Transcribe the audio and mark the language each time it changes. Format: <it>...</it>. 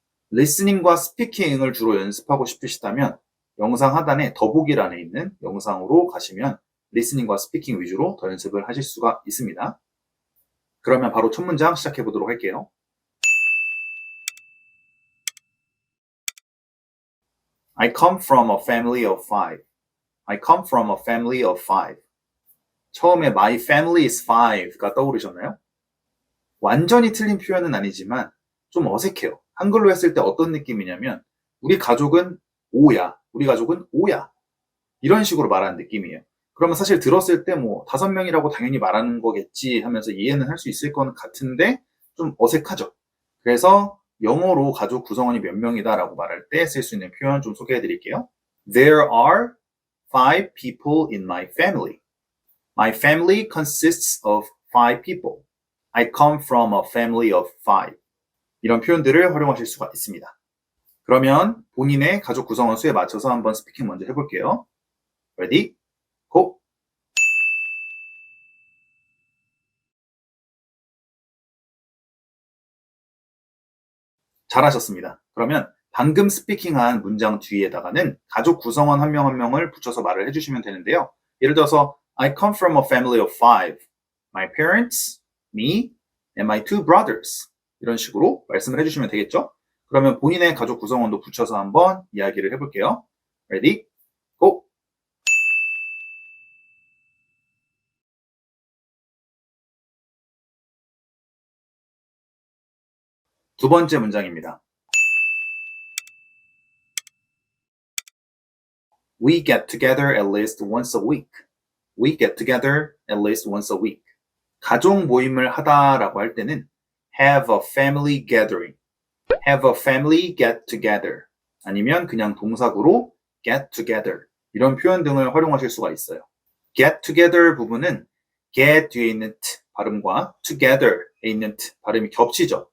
<ko>리스닝과 스피킹을 주로 연습하고 싶으시다면 영상 하단에 더보기란에 있는 영상으로 가시면 리스닝과 스피킹 위주로 더 연습을 하실 수가 있습니다. 그러면 바로 첫 문장 시작해 보도록 할게요.</ko> <en>I come from a family of five. I come from a family of five.</en> <ko>처음에</ko> <en>my family is five</en> <ko>가 떠오르셨나요? 완전히 틀린 표현은 아니지만 좀 어색해요. 한글로 했을 때 어떤 느낌이냐면 우리 가족은 5야. 우리 가족은 5야. 이런 식으로 말하는 느낌이에요. 그러면 사실 들었을 때 뭐 5명이라고 당연히 말하는 거겠지 하면서 이해는 할 수 있을 것 같은데 좀 어색하죠. 그래서 영어로 가족 구성원이 몇 명이다 라고 말할 때 쓸 수 있는 표현 좀 소개해 드릴게요.</ko> <en>There are five people in my family. My family consists of five people. I come from a family of five.</en> <ko>이런 표현들을 활용하실 수가 있습니다. 그러면 본인의 가족 구성원 수에 맞춰서 한번 스피킹 먼저 해볼게요.</ko> <en>Ready? Go!</en> <ko>잘하셨습니다. 그러면 방금 스피킹한 문장 뒤에다가는 가족 구성원 한 명 한 명을 붙여서 말을 해주시면 되는데요. 예를 들어서</ko> <en>I come from a family of five. My parents, me, and my two brothers.</en> <ko>이런 식으로 말씀을 해주시면 되겠죠? 그러면 본인의 가족 구성원도 붙여서 한번 이야기를 해볼게요.</ko> <en>Ready? Go!</en> <ko>두 번째 문장입니다.</ko> <en>We get together at least once a week. We get together at least once a week.</en> <ko>가족 모임을 하다라고 할 때는</ko> <en>have a family gathering, have a family get together</en> <ko>아니면 그냥 동사구로 get together 이런 표현 등을 활용하실 수가 있어요. get together 부분은 get 뒤에 있는 t 발음과 together에 있는 t 발음이 겹치죠.</ko>